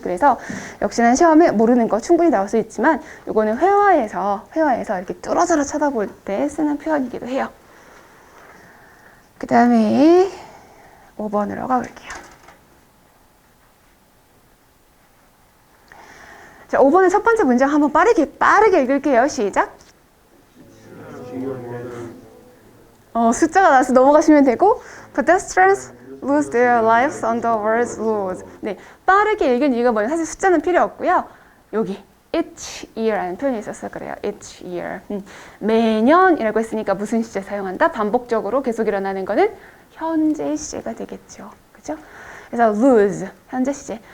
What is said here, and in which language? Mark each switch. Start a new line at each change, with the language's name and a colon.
Korean: 그래서 역시나 시험에 모르는 거 충분히 나올 수 있지만 이거는 회화에서 이렇게 뚫어져라 쳐다볼 때 쓰는 표현이기도 해요. 그 다음에 5번으로 가볼게요. 자, 5번의 첫 번째 문장 한번 빠르게 읽을게요. 시작. 숫자가 나와서 넘어가시면 되고
English: pedestrians lose their lives on the world's roads.
Korean: 네, 빠르게 읽은 이유가 뭐냐면 사실 숫자는 필요 없고요. 여기 each year라는 표현이 있었어요. 그래요. each year. 매년이라고 했으니까 무슨 시제 사용한다? 반복적으로 계속 일어나는 거는 현재 시제가 되겠죠. 그죠? 그래서 lose, 현재 시제.